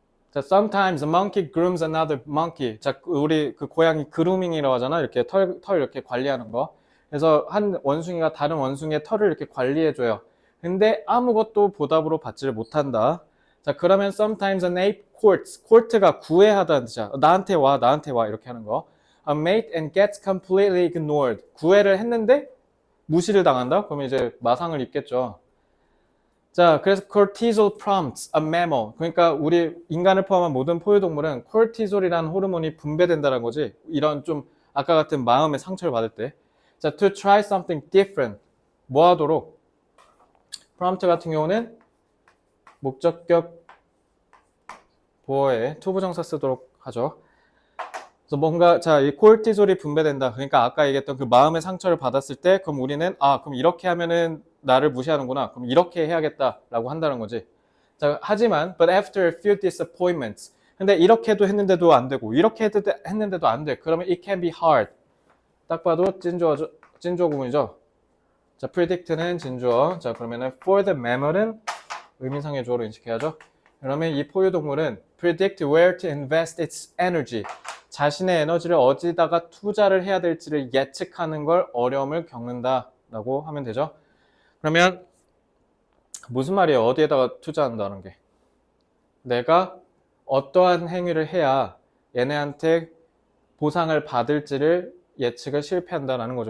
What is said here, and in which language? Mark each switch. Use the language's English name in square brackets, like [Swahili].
[English] 자, sometimes a monkey grooms another monkey. [Korean] 자, 우리 그 고양이 그루밍이라고 하잖아. 이렇게 털 이렇게 관리하는 거. 그래서 한 원숭이가 다른 원숭이의 털을 이렇게 관리해줘요. 근데 아무것도 보답으로 받지를 못한다. [English] 자, 그러면 sometimes an ape courts. [Korean] court가 구애하다는 뜻이야. 나한테 와 이렇게 하는 거. [English] A mate and gets completely ignored. [Korean] 구애를 했는데 무시를 당한다? 그러면 이제 마상을 입겠죠. [English] 자, 그래서 cortisol prompts a mammal. [Korean] 그러니까 우리 인간을 포함한 모든 포유동물은 코르티솔이라는 호르몬이 분배된다는 거지. 이런 좀 아까 같은 마음의 상처를 받을 때. [English] 자, to try something different. [Korean] 뭐 하도록? prompt 같은 경우는 목적격 보어에 투부정사 쓰도록 하죠. 그래서 뭔가 자, 이 코르티솔이 분배된다. 그러니까 아까 얘기했던 그 마음의 상처를 받았을 때 그럼 우리는 그럼 이렇게 하면은 나를 무시하는구나. 그럼 이렇게 해야겠다라고 한다는 거지. 자, 하지만 [English] but after a few disappointments. [Korean] 근데 이렇게도 했는데도 안 되고 이렇게 했는데도 안 돼. [English] 그러면 it can be hard. [Korean] 딱 봐도 진주어 구문이죠. 자, predict는 진주어. 자, 그러면은 [English] for the mammal [Korean] 은 의미상의 주어로 인식해야죠. 그러면 이 포유동물은 [English] predict where to invest its energy. [Korean] 자신의 에너지를 어디다가 투자를 해야 될지를 예측하는 걸 어려움을 겪는다라고 하면 되죠. 그러면 무슨 말이에요? 어디에다가 투자한다는 게. 내가 어떠한 행위를 해야 얘네한테 보상을 받을지를 예측을 실패한다라는 거죠.